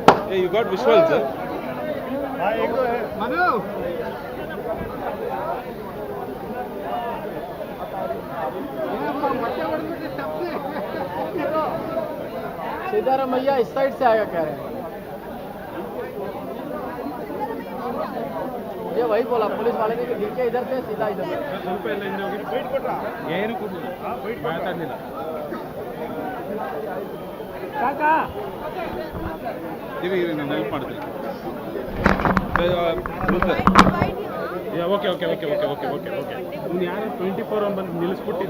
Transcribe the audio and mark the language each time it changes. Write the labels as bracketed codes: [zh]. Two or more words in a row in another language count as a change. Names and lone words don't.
[en] Hey, you got visuals, sir? [hi] सीताराम भैया इस साइड से आएगा कह रहे हैं। ये वही बोला पुलिस वाले ने कि नीचे इधर से सीधा इधर से। [kn] ನಾನು ಹೆಲ್ಪ್ ಮಾಡ್ತೀನಿ. [en] ok ok ok ok ok ok ok [kn] ಇವ್ನು ಯಾರು 24 ಬಂದು ನಿಲ್ಲಿಸ್ಬಿಟ್ಟಿದ್ದ.